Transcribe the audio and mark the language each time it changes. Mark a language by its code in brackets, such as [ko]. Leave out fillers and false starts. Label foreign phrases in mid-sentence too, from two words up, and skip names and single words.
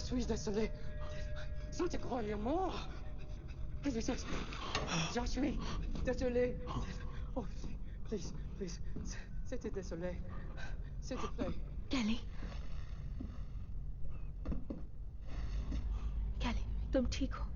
[fr] désolé. Sans te croire mort. J'en suis désolé. [en] Oh, please, please. [fr] C'était désolé. S'il te plaît. [hi] कैली, कैली, तुम ठीक हो?